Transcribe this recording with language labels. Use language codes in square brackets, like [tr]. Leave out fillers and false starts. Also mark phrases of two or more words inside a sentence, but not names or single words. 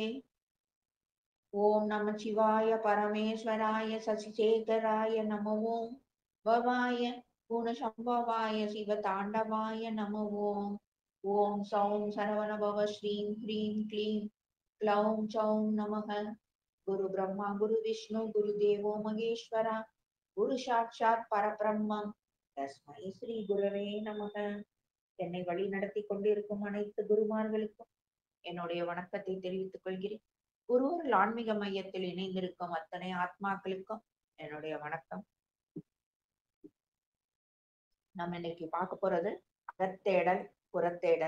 [sa] ॐ नमः शिवाय परमेश्वराय शशिशेखराय नमो ॐ भवाय गुणसम्भवाय शिवताण्डवाय नमो ॐ। ॐ सौं सरवणभव श्रीं ह्रीं क्लीं क्लौं चौं नमः। गुरु ब्रह्मा गुरु विष्णु गुरुदेवो महेश्वरा गुरु साक्षात् परब्रह्म तस्मै श्री गुरवे नमः. [ta] என்னை வழி நடத்தி கொண்டிருக்கும் அனைத்து குருமார்களுக்கும் என்னுடைய வணக்கத்தை தெரிவித்துக் கொள்கிறேன். குருவர்கள் ஆன்மீக மையத்தில் இணைந்திருக்கும் அத்தனை ஆத்மாக்களுக்கும் என்னுடைய வணக்கம். நம்ம இன்னைக்கு பார்க்க போறது அகத்தேடல் புறத்தேடல்.